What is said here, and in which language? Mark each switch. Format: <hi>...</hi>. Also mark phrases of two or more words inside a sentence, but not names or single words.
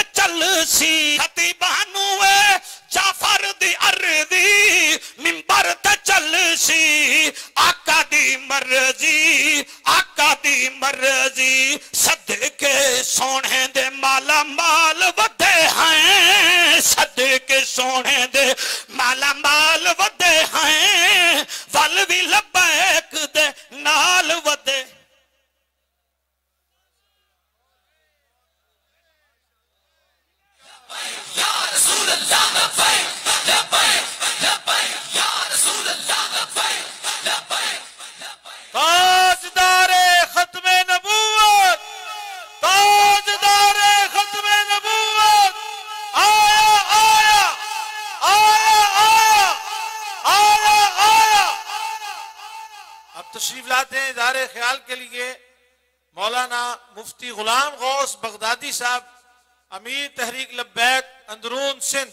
<pa>چل سی، خطیبانِ جعفر دی عرضی منبر تے چل سی، آقا دی مرضی، آقا دی مرضی، صدقے سونے دے مالا مال وَدے ہیں، صدقے سونے دے مالا مال وَدے ہیں، وَل بھی لبیک دے نال وَدے.</pa> <ar>يا رسول الله، لبيك لبيك لبيك يا رسول الله، لبيك لبيك لبيك.</ar> <ur>تاجدارِ ختمِ نبوت، تاجدارِ ختمِ نبوت، آیا آیا آیا آیا آیا آیا. اب تشریف لاتے ہیں اظہارِ خیال کے لیے مولانا مفتی غلام غوث بغدادی صاحب، امیر تحریک لبیک اندرون سندھ.</ur>